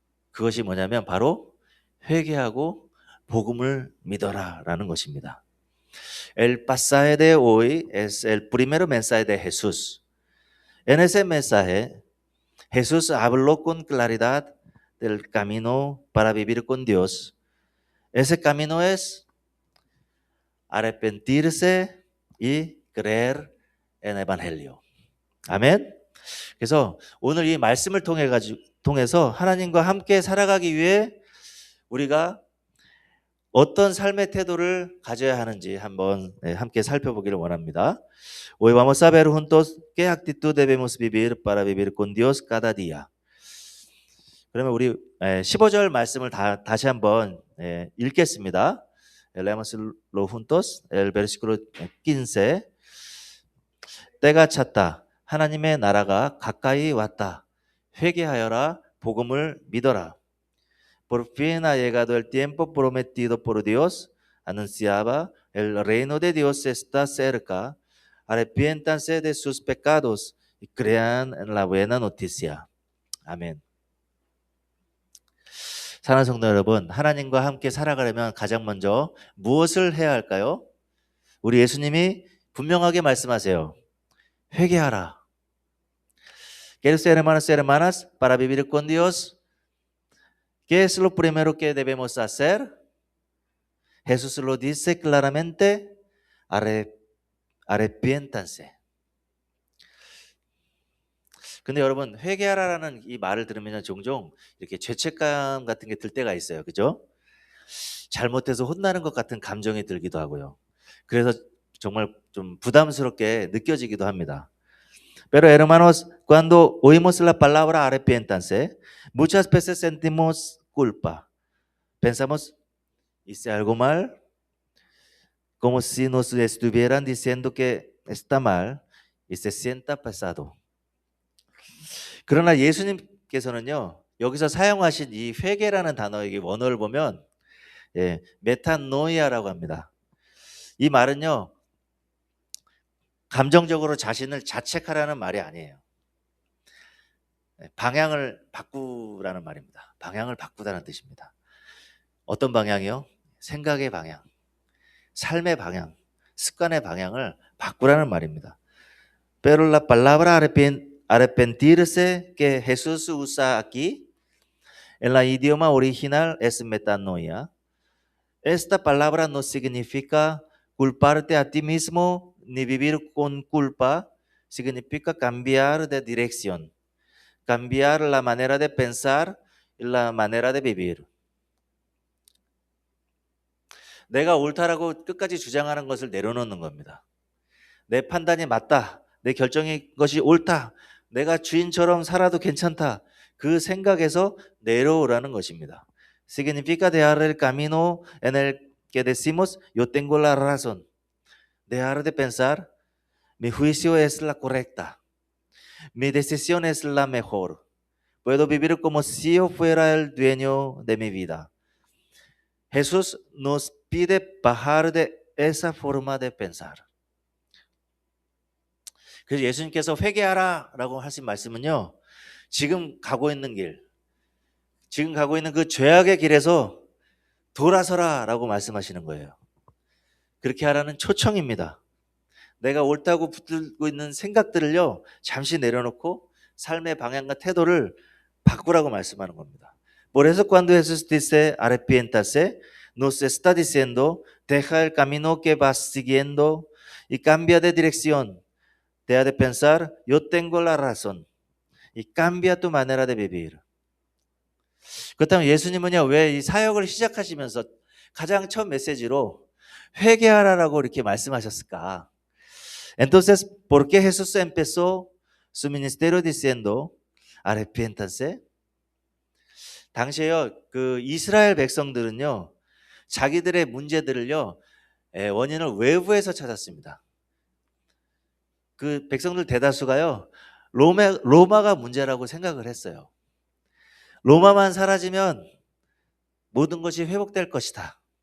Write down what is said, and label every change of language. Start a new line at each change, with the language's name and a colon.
Korean: 그것이 뭐냐면 바로 회개하고 복음을 믿어라라는 것입니다.
Spanish: El pasaje de hoy es el primer mensaje de Jesús. En ese mensaje, Jesús habló con claridad del camino para vivir con Dios. Ese camino es arrepentirse y creer en el Evangelio.
Korean: 아멘. 그래서 오늘 이 말씀을 통해서 하나님과 함께 살아가기 위해 우리가 어떤 삶의 태도를 가져야 하는지 한번 함께 살펴보기를 원합니다.
Spanish: Hoy vamos a ver juntos qué actitud debemos vivir para vivir con Dios cada día.
Korean: 그러면 우리 15절 말씀을 다시 한번 읽겠습니다.
Spanish: Leámoslo juntos. El versículo 15.
Korean: 때가 찼다. 하나님의 나라가 가까이 왔다. 회개하여라. 복음을 믿어라.
Spanish: Por fin ha llegado el tiempo prometido por Dios. Anunciaba, el reino de Dios está cerca. Arrepiéntanse de sus pecados y crean en la buena noticia.
Korean: 아멘. 사랑하는 성도 여러분, 하나님과 함께 살아가려면 가장 먼저 무엇을 해야 할까요? 우리 예수님이 분명하게 말씀하세요. 회개하라.
Spanish: ¿Quieres ser hermanos y hermanas para vivir con Dios? ¿Qué es lo primero que debemos hacer? Jesús lo dice claramente, arrepiéntanse.
Korean: 근데 여러분, 회개하라라는 이 말을 들으면 종종 이렇게 죄책감 같은 게 들 때가 있어요. 그죠? 잘못해서 혼나는 것 같은 감정이 들기도 하고요. 그래서 정말 좀 부담스럽게 느껴지기도 합니다.
Spanish: Pero hermanos, cuando oímos la palabra arrepiéntanse, muchas veces sentimos culpa. Pensamos, hice algo mal, como si nos estuvieran diciendo que está mal y se sienta pesado.
Korean: 그러나 예수님께서는요, 여기서 사용하신 이 회개라는 단어의 원어를 보면 메타노이아라고 합니다. 이 말은요, 감정적으로 자신을 자책하라는 말이 아니에요. 방향을 바꾸라는 말입니다. 방향을 바꾸다는 뜻입니다. 어떤 방향이요? 생각의 방향, 삶의 방향, 습관의 방향을 바꾸라는 말입니다.
Spanish: Pero la palabra arrepentirse que Jesús usa aquí en la idioma original es metanoia. Esta palabra no significa culparte a ti mismo ni vivir con culpa, significa cambiar de dirección, cambiar la manera de pensar y la manera de vivir.
Korean: 내가 옳다라고 끝까지 주장하는 것을 내려놓는 겁니다. 내 판단이 맞다. 내 결정이 것이 옳다. 내가 주인처럼 살아도 괜찮다. 그 생각에서 내려오라는 것입니다.
Spanish: Significa dejar el camino en el que decimos yo tengo la razón. Dejar de pensar mi juicio es la correcta. Mi decisión es la mejor. Puedo vivir como si yo fuera el dueño de mi vida. Jesús nos pide bajar de esa forma de pensar.
Korean: 그래서 예수님께서 회개하라라고 하신 말씀은요, 지금 가고 있는 길, 지금 가고 있는 그 죄악의 길에서 돌아서라라고 말씀하시는 거예요. 그렇게 하라는 초청입니다. 내가 옳다고 붙들고 있는 생각들을요, 잠시 내려놓고 삶의 방향과 태도를 바꾸라고 말씀하는 겁니다.
Spanish: Por eso cuando Jesús dice arrepiéntase, nos está diciendo deja el camino que vas siguiendo y cambia de dirección. Deja de pensar yo tengo la razón y cambia tu manera de vivir.
Korean: 그렇다면 예수님은요, 왜 이 사역을 시작하시면서 가장 첫 메시지로 회개하라라고 이렇게 말씀하셨을까?
Spanish: Entonces, ¿por qué Jesús empezó su ministerio diciendo arrepiéntanse?
Korean: 당시에요, 그 이스라엘 백성들은요, 자기들의 문제들을요, 원인을 외부에서 찾았습니다. 그 백성들 대다수가요, 로마가 문제라고 생각을 했어요. 로마만 사라지면 모든 것이 회복될 것이다.